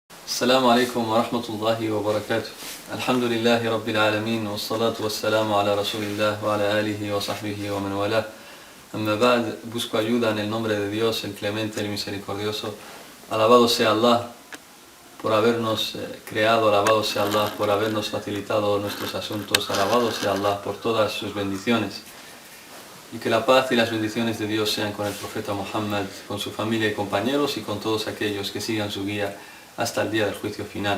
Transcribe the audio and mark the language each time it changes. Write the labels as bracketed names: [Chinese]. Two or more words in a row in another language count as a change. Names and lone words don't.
[Arabic] السلام عليكم ورحمة الله وبركاته. الحمد لله رب العالمين والصلاة والسلام على رسول الله وعلى آله وصحبه ومن والاه. أما بعد, [Spanish] busco ayuda en el nombre de Dios, el clemente, el misericordioso. Alabado sea Allah por habernos creado, alabado sea Allah por habernos facilitado nuestros asuntos, alabado sea Allah por todas sus bendiciones. Y que la paz y las bendiciones de Dios sean con el profeta Muhammad, con su familia y compañeros y con todos aquellos que sigan su guía hasta el día del juicio final.